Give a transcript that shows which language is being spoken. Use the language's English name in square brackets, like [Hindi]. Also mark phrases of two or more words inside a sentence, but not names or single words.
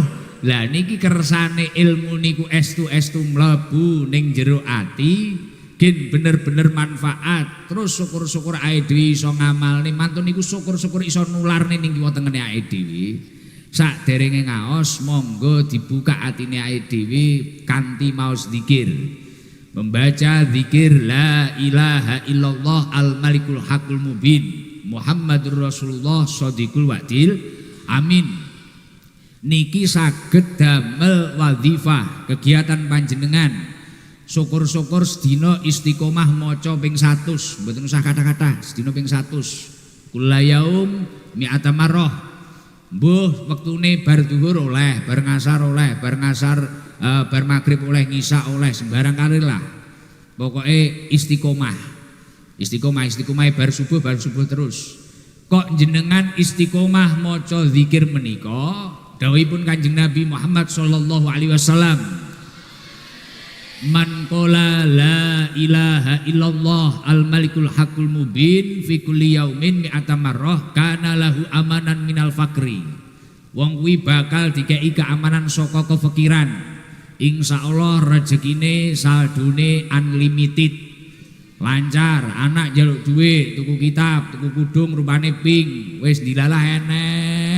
[Javanese] Lah niki kersane ilmu niku estu-estu mlebu ning jero ati, gen bener-bener manfaat. Terus syukur-syukur awake dhewe iso ngamalne, mantun niku syukur-syukur iso nularne ning kiwa tengene awake dhewe. Saderenge ngaos monggo dibuka atine awake dhewe kanthi maos zikir. [Indonesian] Membaca zikir [Arabic] لا إله إلا الله الملك الحق المبين محمد رسول الله صادق الوعد. Amin. [Javanese] Niki saged damel wadhifah kegiatan panjenengan. Syukur-syukur sedina istiqomah maca ping 100, mboten usah kata-kata, sedina ping 100. [Arabic] كل يوم مائة مرة. [Javanese] Mbuh wektune bar zuhur oleh, bar ngasar oleh, bar maghrib oleh, ngisa oleh, sembarang kali lah. Pokoke istiqomah. Istiqomah bar subuh terus. Kok jenengan istiqomah maca zikir menika? Dawuhipun Kanjeng Nabi Muhammad [Arabic] صلى الله عليه وسلم. من قال لا إله إلا الله الملك الحق المبين في كل يوم مائة مرة كان له أمانا من الفقر. [Javanese] Wong kuwi bakal dikei keamanan saka kefikiran. Insyaallah rezekine saldone unlimited. Lancar, anak jaluk duit, tuku kitab, tuku kudung rupane pink, wis dilalah enek.